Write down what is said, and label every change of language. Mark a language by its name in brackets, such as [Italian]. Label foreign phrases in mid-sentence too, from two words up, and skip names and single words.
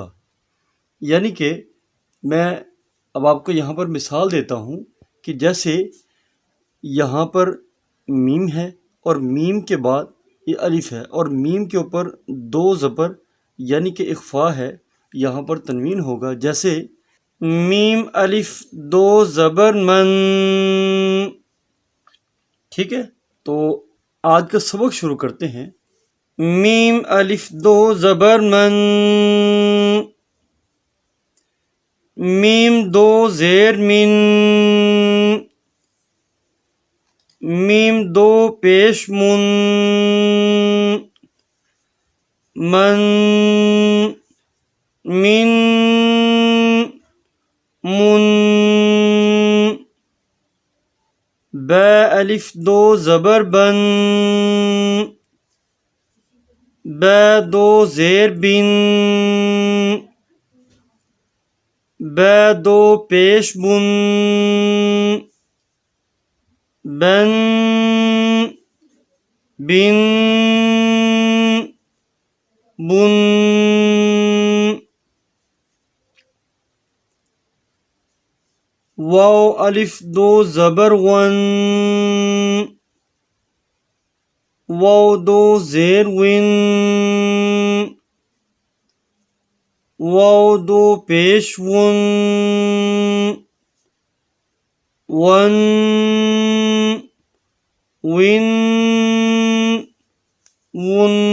[Urdu] یعنی کہ میں اب آپ کو یہاں پر مثال دیتا ہوں کہ جیسے یہاں پر میم ہے اور میم کے بعد یہ الف ہے، اور میم کے اوپر 2 زبر یعنی کہ اخفاء ہے، یہاں پر تنوین ہوگا۔ جیسے میم الف 2 زبر من، ٹھیک ہے۔ تو آج کا سبق شروع کرتے ہیں۔ میم الف 2 زبر من، میم 2 زیر من، میم 2 پیش من، من، من، من، با الف 2 زبر بن، با 2 زیر بن، با 2 پیش بن، بن، بن، بن، واو الف 2 زبر ون، واو 2 زیر ون، واو 2 پیش ون، ون، ون، ون،